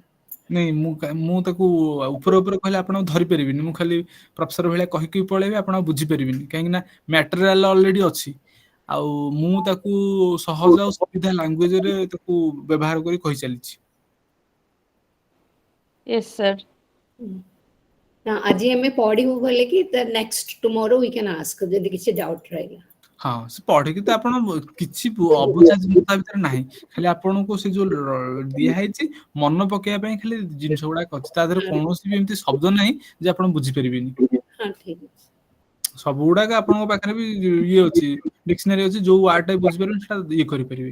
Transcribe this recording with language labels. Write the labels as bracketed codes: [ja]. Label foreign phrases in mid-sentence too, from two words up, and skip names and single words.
[or] ନାଇଁ ମୁଁ ତାକୁ ଉପର ଉପରେ କହିଲେ ଆପଣ ଧରି ପାରିବିନି, ମୁଁ ଖାଲି ପ୍ରଫେସର ଭଳିଆ କହିକି ପଳେଇବି, ଆପଣ ବୁଝିପାରିବେନି, କାହିଁକି ନା [en] material already [or] ଅଛି। ଆଉ ମୁଁ ତାକୁ ସହଜ ଆଉ ସୁବିଧା ଲାଙ୍ଗୁଏଜରେ ତାକୁ ବ୍ୟବହାର କରି କହିଚାଲିଛି। [en] Yes, sir. [or] ନା ଆଜି ଆମେ ପଢିବୁ ବୋଲେ କି [en] next tomorrow we can ask [or] ଯଦି କିଛି ଡାଉଟ ରହିଲା। ହଁ, ସେ ପଢିକି ତ ଆପଣ କିଛି ଅବୁଝା ଜିନିଷ ତା ଭିତରେ ନାହିଁ, ଖାଲି ଆପଣଙ୍କୁ ସେ ଯୋଉ ଦିଆ ହେଇଛି ମନ ପକେଇବା ପାଇଁ ଖାଲି ଜିନିଷ ଗୁଡାକ ଅଛି। ତା ଦେହରେ କୌଣସି ବି ଏମିତି ଶବ୍ଦ ନାହିଁ ଯେ ଆପଣ ବୁଝିପାରିବେନି। ହଁ ଠିକ ଅଛି। ସବୁ ଗୁଡାକ ଆପଣଙ୍କ ପାଖରେ ବି ଇଏ ଅଛି, ଡିକ୍ସନାରୀ ଅଛି, ଯୋଉ ୱାର୍ଡ ଟା ବୁଝିପାରିବେନି ସେଟା ଇଏ କରିପାରିବେ।